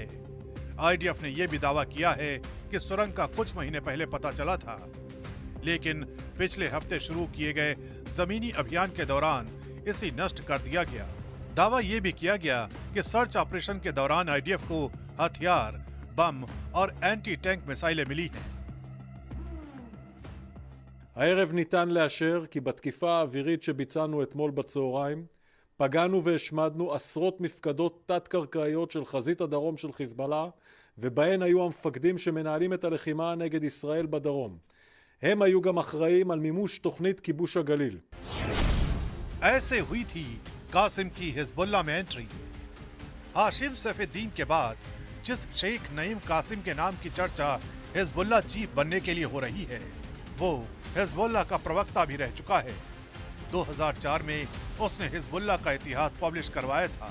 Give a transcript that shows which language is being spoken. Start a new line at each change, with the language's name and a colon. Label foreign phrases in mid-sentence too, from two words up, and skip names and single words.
Hindi: आईडीएफ ने यह भी दावा किया है कि सुरंग का कुछ महीने पहले पता चला था, लेकिन पिछले हफ्ते शुरू किए गए जमीनी अभियान के दौरान इसे नष्ट कर दिया गया। दावा यह भी किया गया कि
English: search operation
Hindi: के दौरान आईडीएफ को हथियार, बम और
English: anti tank
Hindi: मिसाइलें मिली हैं।
Hebrew: הערב ניתן לאשר כי בתקיפה האווירית שביצענו אתמול בצהריים פגענו והשמדנו עשרות מפקדות תת-קרקעיות של חזית הדרום של חיזבאללה, ובהן היו המפקדים שמנהלים את הלחימה נגד ישראל בדרום. הם היו גם אחראים על מימוש תוכנית כיבוש הגליל.
Hindi: ऐसे हुई थी कासिम की हिजबुल्ला में एंट्री। हाशिम सैफुद्दीन के बाद जिस शेख नईम कासिम के नाम की चर्चा हिजबुल्ला चीफ बनने के लिए हो रही है, वो हिजबुल्ला का प्रवक्ता भी रह चुका है। 2004 में उसने हिजबुल्ला का इतिहास पब्लिश करवाया था।